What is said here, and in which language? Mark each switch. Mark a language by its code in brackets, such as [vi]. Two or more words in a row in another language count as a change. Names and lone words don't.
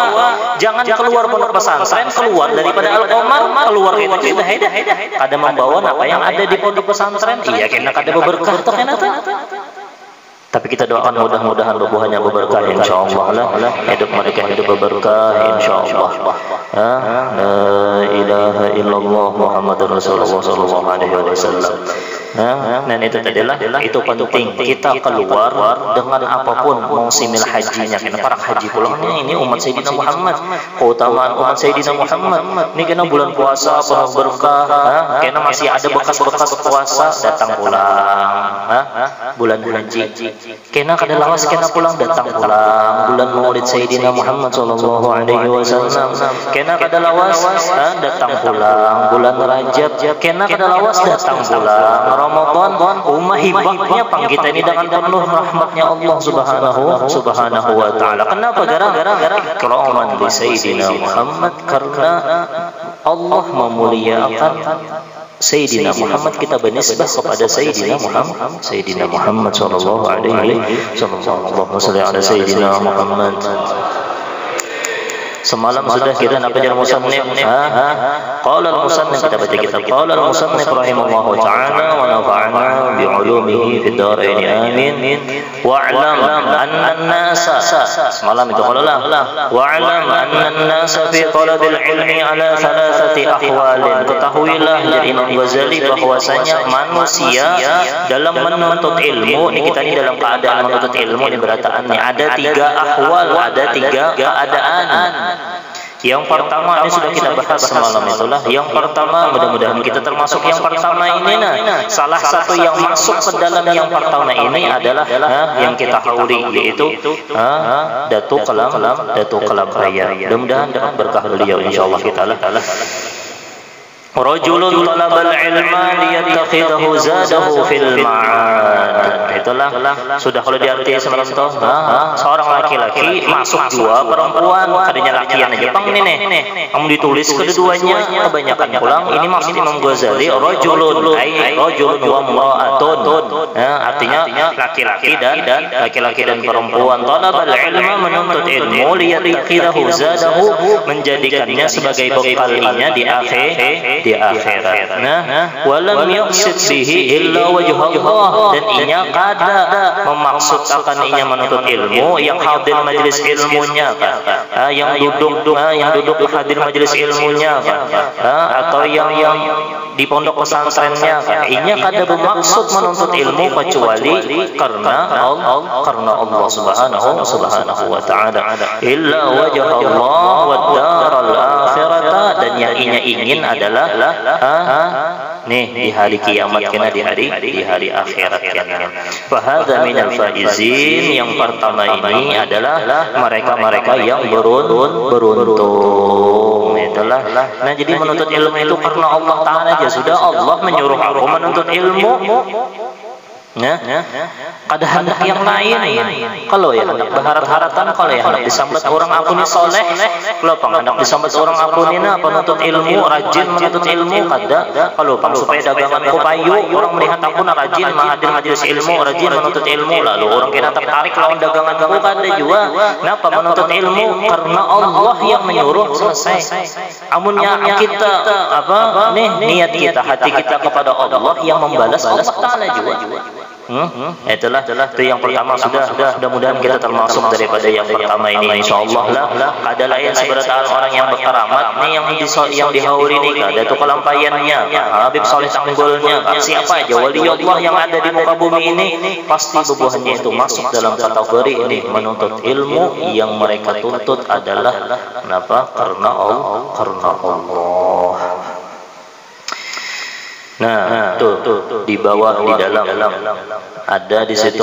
[bjn] Jangan keluar pondok pesantren, keluar daripada Al-Qamar, keluar itu sudah ada membawa apa yang ada di pondok pesantren. Iya, kena kada berberkah tuh kena tuh. Tapi kita doakan mudah-mudahan buahnya berberkah insyaallah lah. Hidup mereka hidup berberkah insyaallah. [ar] لا إله إلا الله محمد رسول الله صلى الله عليه وسلم. [bjn] Dan itu adalah itu penting kita keluar dengan apapun musimil hajinya. Karena para haji pulangnya ini umat Sayyidina Muhammad, keutamaan umat Sayyidina Muhammad. Ini kena bulan puasa penuh berkah, karena masih ada bekas-bekas puasa datang pulang. Bulan haji, kena kada lawas kena pulang datang pulang. Bulan Maulid Sayyidina Muhammad [ar] صلى الله عليه وسلم, [bjn] kena kada lawas datang pulang. Bulan Rajab, kena kada lawas datang pulang. Ramadan, umah hibahnya pang kita ini dengan penuh rahmatnya Allah [ar] سبحانه وتعالى. [bjn] Kenapa? Gara-gara [ar] إكراما لسيدنا محمد, [bjn] karena Allah memuliakan Sayyidina Muhammad, kita bernisbah kepada Sayyidina Muhammad [ar] صلى الله عليه وسلم. اللهم صل على سيدنا محمد. [bjn] Semalam sudah kita nak belajar musannif. [ar] قال المصنف, [bjn] kita baca kitab. [ar] قال المصنف رحمه الله تعالى ونفعنا بعلومه في الدارين آمين. واعلم أن الناس, [bjn] semalam itu [ar] قال واعلم أن الناس في طلب العلم على ثلاثة أحوال. [bjn] Ketahuilah jadi Imam Ghazali bahwasanya manusia dalam menuntut ilmu, ini kita ini dalam keadaan menuntut ilmu, ini berataannya ada 3 ahwal, ada 3 keadaan. Yang pertama ini sudah kita bahas semalam itulah. Yang pertama, mudah-mudahan kita termasuk yang pertama ini. Salah satu yang masuk ke dalam yang pertama ini adalah yang kita hauli, yaitu Datuk Kalam Raya. Mudah-mudahan dapat berkah beliau insyaallah kita lah. [ar] رجل طلب العلم ليتخذه زاده في المعاد. [bjn] Itulah sudah kalau diarti semalam itu, seorang laki-laki masuk jua perempuan, kadanya lakian aja pang ini nih. Kamu ditulis kedua-duanya kebanyakan pulang. Ini maksud Imam Ghazali [ar] رجل وامرأة. [bjn] Artinya laki-laki dan perempuan. [ar] طلب العلم, [bjn] menuntut ilmu, [ar] ليتخذه زاده, [bjn] menjadikannya sebagai bekalnya di akhirat. [ar] ولم يقصد به إلا وجه الله, [bjn] dan inya kada memaksud akan inya menuntut ilmu yang hadir majelis ilmunya, yang duduk hadir majelis ilmunya, atau yang di pondok pesantrennya, inya kada bermaksud menuntut ilmu kecuali karena Allah [ar] سبحانه وتعالى. إلا وجه الله والدار الآخرة, [bjn] dan yang inya ingin adalah di hari kiamat kena, di hari akhirat kena. [ar] فهذا من الفائزين, [bjn] yang pertama ini adalah mereka yang beruntung. Itulah. Nah, jadi menuntut ilmu itu karena Allah Ta'ala aja sudah. Allah menyuruh aku menuntut ilmu. Kada hendak yang lain. Kalau ya hendak berharap-harapan, kalau ya hendak disambat orang aku ni soleh, kalau pang hendak disambat orang aku ni na penuntut ilmu, rajin menuntut ilmu, kada. Kalau pang supaya daganganku payu, orang melihat aku na rajin menghadir majelis ilmu, rajin menuntut ilmu, lalu orang kena tertarik lawan daganganku, kada juga. Kenapa menuntut ilmu? Karena Allah yang menyuruh, selesai. Amunnya kita niat kita, hati kita kepada Allah yang membalas, Allah Ta'ala juga. Itulah itu yang pertama sudah. Mudah-mudahan kita termasuk daripada yang pertama ini insyaallah lah. Kada lain seberata orang yang berkeramat nih yang dihauri nih, kada tu kelampaiannya, Habib Saleh Tanggulnya, siapa aja wali Allah yang ada di muka bumi ini pasti bubuhannya itu masuk dalam kategori ini menuntut ilmu yang mereka tuntut adalah kenapa? Karena Allah. Nah, tuh di bawah di dalam ada di situ.